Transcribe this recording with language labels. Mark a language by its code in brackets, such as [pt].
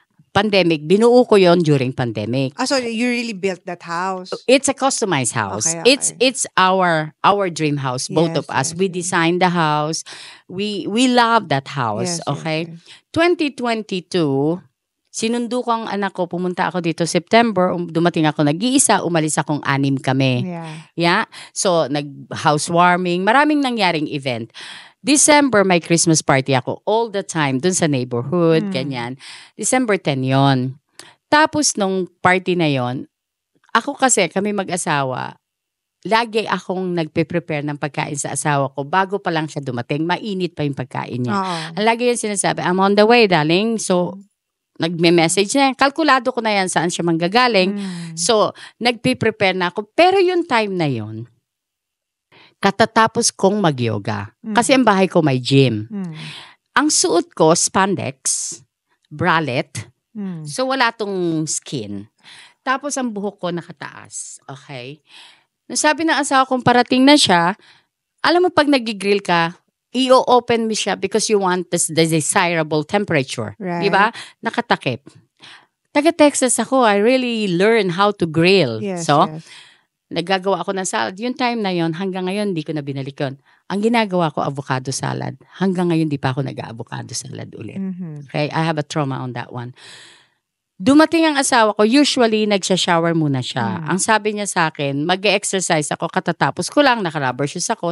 [tl] Pandemic, binuo ko yon [en] during pandemic. So you really built that house? It's a customized house. Okay. It's our dream house, both of us. We designed the house. We love that house, okay? [tl] 2022, sinundo ko ang anak ko, pumunta ako dito September, dumating ako nag-iisa, umalis akong 6 kami. Yeah. So nag-housewarming, maraming nangyaring event. December, may Christmas party ako all the time dun sa neighborhood, ganyan. December 10 yon. Tapos nung party na yon, ako kasi, kami mag-asawa, lagi akong nagpe-prepare ng pagkain sa asawa ko bago pa lang siya dumating. Mainit pa yung pagkain niya. Ang lagi yung sinasabi, [en] I'm on the way, darling. [tl] So, nagme-message na yan. Kalkulado ko na yan saan siya manggagaling. So, nagpe-prepare na ako. Pero yung time na yon, katatapos kong mag-yoga. Kasi ang bahay ko may gym. Ang suot ko, spandex, bralette. So, wala tong skin. Tapos, ang buhok ko nakataas. Okay? Nasabi ng asawa kong parating na siya, alam mo pag nag-grill ka, i-open mo siya [en] because you want the desirable temperature. Right. [tl] Diba? Nakatakip. Taga-Texas ako, [en] I really learned how to grill. Yes. [tl] Naggagawa ako ng salad. Yung time na yon, hanggang ngayon, hindi ko na binalik yun. Ang ginagawa ko, avocado salad. Hanggang ngayon, di pa ako nag-avocado salad ulit. Okay? [en] I have a trauma on that one. [tl] Dumating ang asawa ko, usually, nagsha-shower muna siya. Ang sabi niya sa akin, mag-exercise ako, katatapos ko lang, naka-rubber shoes ako.